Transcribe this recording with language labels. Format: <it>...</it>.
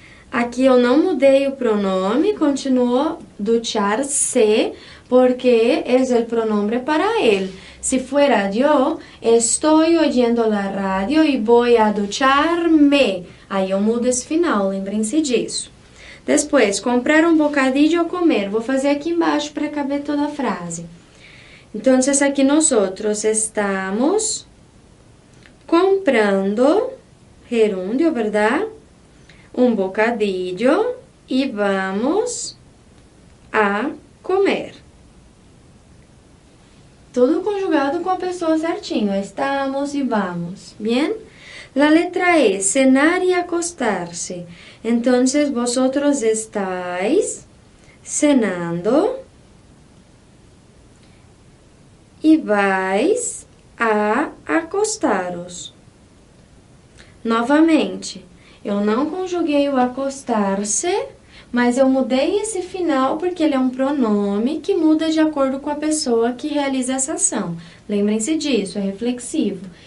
<pt>Aqui eu não mudei o pronome, continuou ducharse, porque é o pronome para ele.</pt> <es>Se fuera yo, estoy oyendo la radio y voy a ducharme.</es> <pt>Aí eu mudo esse final, lembrem-se disso. Depois, comprar um bocadilho ou comer. Vou fazer aqui embaixo para caber toda a frase. Então, aqui nós estamos comprando, gerúndio, ¿verdad? Um bocadillo e vamos a comer. Tudo conjugado com a pessoa certinho. Estamos e vamos. Bien?</pt> <es>La letra E, cenar y acostarse. Entonces, vosotros estáis cenando y vais a acostaros.</es> <pt>Novamente, eu não conjuguei o acostar-se, mas eu mudei esse final porque ele é um pronome que muda de acordo com a pessoa que realiza essa ação. Lembrem-se disso, é reflexivo.</pt>